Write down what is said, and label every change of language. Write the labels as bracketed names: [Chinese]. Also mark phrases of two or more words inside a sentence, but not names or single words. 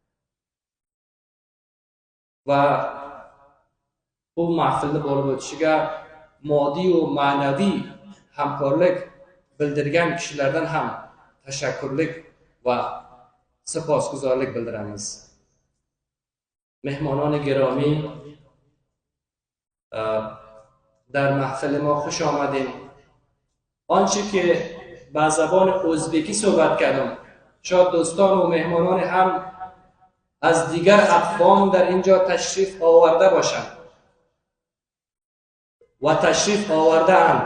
[Uzbek] Va bu mahfilni bo'lib o'tishiga moddiy va ma'naviy hamkorlik bildirgan kishilardan ham tashakkurlik va siposguzorlik bildiramiz. [Persian] مهمانان گرامی, در محفل ما خوش آمدین. آنچه که با زبان ازبکی صحبت کردم، شاید دوستان و مهمانان هم از دیگر اقوام در اینجا تشریف آورده باشند و تشریف آورده اند.